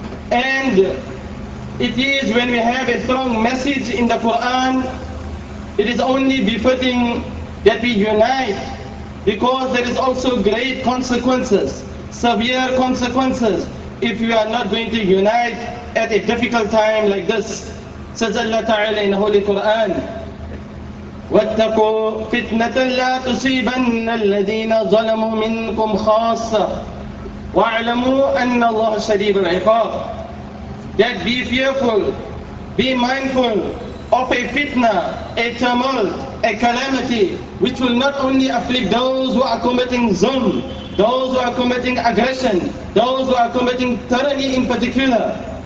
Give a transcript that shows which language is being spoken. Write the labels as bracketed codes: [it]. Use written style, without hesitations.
[en] And it is when we have a strong message in the Quran, it is only befitting that we unite, because there is also great consequences, severe consequences, if we are not going to unite at a difficult time like this. Says Allah Ta'ala in the Holy Quran, [ar] وَاتَّقُوا فِتْنَةً لَا تُصِيبَنَّ الَّذِينَ ظَلَمُوا مِنْكُمْ خَاصَّةً وَاعْلَمُوا أَنَّ اللَّهَ شَدِيدُ الْعِقَابِ. [en] That be fearful, be mindful of a fitna, a tumult, a calamity, which will not only afflict those who are committing zulm, those who are committing aggression, those who are committing tyranny in particular.